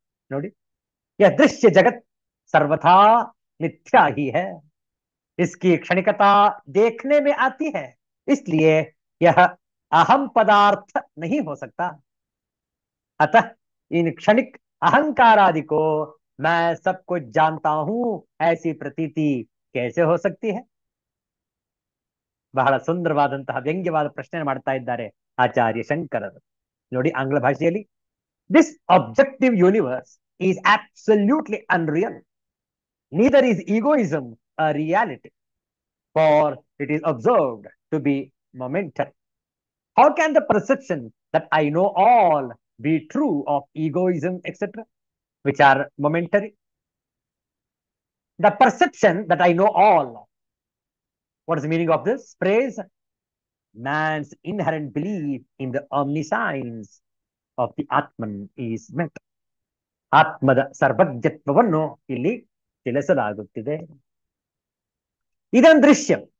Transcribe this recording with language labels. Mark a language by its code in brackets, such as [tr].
[hi] ನೋಡಿ, यह दृश्य जगत सर्वथा मिथ्या ही है, इसकी क्षणिकता देखने में आती है, इसलिए यह अहम पदार्थ नहीं हो सकता। अतः इन क्षणिक अहंकार आदि को मैं सब कुछ जानता हूं ऐसी प्रतीति कैसे हो सकती है? [kn] ಬಹಳ ಸುಂದರವಾದಂತಹ ವ್ಯಂಗ್ಯವಾದ ಪ್ರಶ್ನೆ ಮಾಡ್ತಾ ಇದ್ದಾರೆ ಆಚಾರ್ಯ ಶಂಕರರು. ನೋಡಿ, ಆಂಗ್ಲ ಭಾಷೆಯಲ್ಲಿ [en] This objective universe is absolutely unreal, neither is egoism a reality, for it is observed to be momentary. How can the perception that I know all be true of egoism, etc., which are momentary? The perception that I know all. What is the meaning of this phrase? Man's inherent belief in the omniscience of the Atman is met. [kn] ಆತ್ಮದ ಸರ್ವಜ್ಞತ್ವವನ್ನು ಇಲ್ಲಿ ತಿಳಿಸಲಾಗುತ್ತಿದೆ. ಇದೊಂದು ದೃಶ್ಯ.